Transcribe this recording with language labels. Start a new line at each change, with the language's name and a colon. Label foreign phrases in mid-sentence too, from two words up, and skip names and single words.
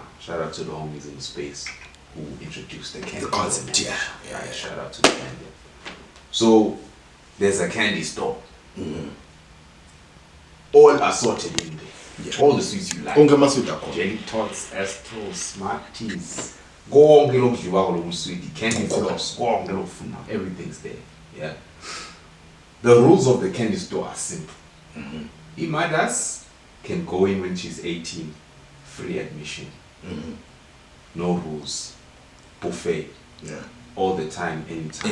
English: Shout out to the homies in the space who introduced the candy The concept, store analogy. yeah. Right. Shout out to the candy. So there's a candy store. All assorted in there. Yeah. All the sweets you like. Jelly tots, Astros, Smarties.
Swati: Konke lokudliwako lokusweet,
English: candy floss,
Swati: konke lokufuna,
English: everything's there. Yeah. The rules of the candy store are simple. Imadas can go in when she's 18, free admission. No rules. Buffet. Yeah. All the time, anytime.